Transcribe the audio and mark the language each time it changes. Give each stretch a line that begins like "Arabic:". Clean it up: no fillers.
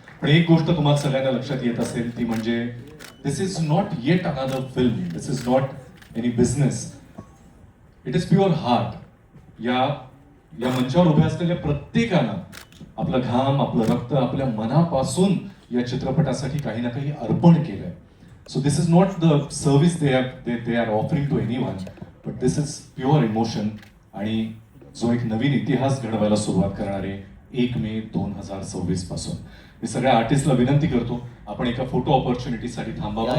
Marathi: पण एक गोष्ट तुम्हाला सगळ्यांना लक्षात येत असेल ती म्हणजे
English: This is not yet another film, this is not any business, it is pure heart.
Marathi: या मंचावर उभ्या असलेल्या प्रत्येकानं आपलं घाम, आपलं रक्त, आपल्या मनापासून या चित्रपटासाठी काही ना काही अर्पण केलंय.
English: So this is not the service they are offering to anyone, but this is pure emotion.
Marathi: आणि जो एक नवीन इतिहास घडवायला सुरुवात करणार आहे 1 मे 2026 पासून. मी सगळ्या आर्टिस्टला विनंती करतो आपण एका फोटो ऑपॉर्च्युनिटीसाठी थांबावं.